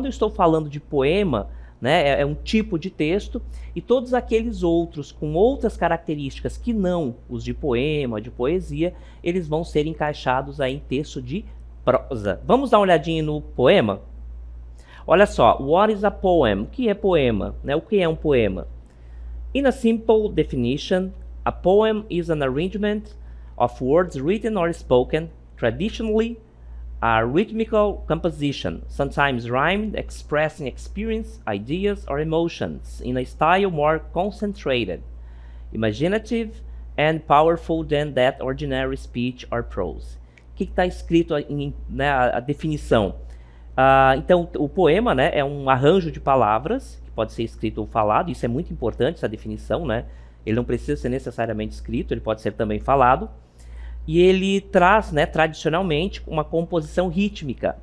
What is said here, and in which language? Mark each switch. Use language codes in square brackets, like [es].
[pt] Quando eu estou falando de poema, né, é um tipo de texto, e todos aqueles outros com outras características que não os de poema, de poesia, eles vão ser encaixados aí em texto de prosa. Vamos dar uma olhadinha no poema? Olha só, [en] what is a poem? [pt] O que é poema? Né? O que é um poema? [en] In a simple definition, a poem is an arrangement of words written or spoken, traditionally a rhythmical composition, sometimes rhymed, expressing experience, ideas, or emotions in a style more concentrated, imaginative, and powerful than that ordinary speech or prose. [pt] O que está escrito né, a definição? Então, o poema, né, é um arranjo de palavras, que pode ser escrito ou falado, isso é muito importante, essa definição, né? Ele não precisa ser necessariamente escrito, ele pode ser também falado. E ele traz, né, tradicionalmente, uma composição rítmica.